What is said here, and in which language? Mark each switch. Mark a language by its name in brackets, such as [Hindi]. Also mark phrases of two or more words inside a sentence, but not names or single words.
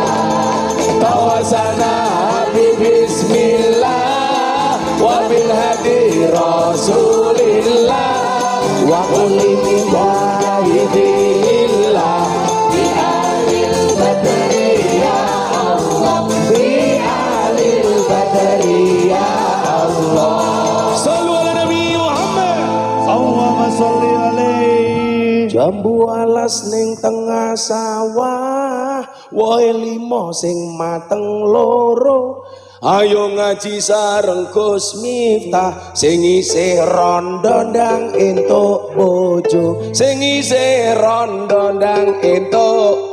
[Arabic] توسلنا بسم الله وبالهادي رسول الله. وكل مجاهد لله بأهل البدر يا الله بأهل البدر يا الله. صلوا على النبي محمد. اللهم صل عليه. [Javanese] Jambu alas ning tengah sawah, wohe limo sing mateng loro. Ayo ngaji sareng Gus Miftah, sing isih rondo ndang entuk bojo, sing isih rondo ndang entuk.